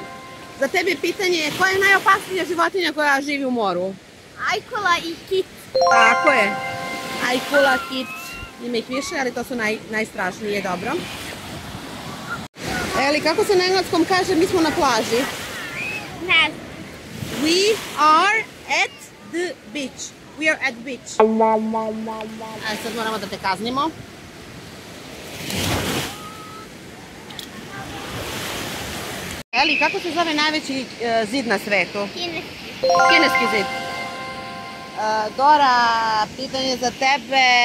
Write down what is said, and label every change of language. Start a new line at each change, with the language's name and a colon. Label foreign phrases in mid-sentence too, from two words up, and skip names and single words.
Serbian: Za tebe pitanje, koja je najopasnija životinja koja živi u moru? Ajkula i kit. Tako je. Ajkula, kit. Ima ih više, ali to su najstrašnije. Dobro. Eli, kako se na engleskom kaže mi smo na plaži? Ne znam.
English: We are at the beach. We are at the beach.
Serbian: Sad moramo da te kaznimo. Eli, kako se zove najveći zid na svetu? Kineski. Kineski zid. Dora, pitanje za tebe.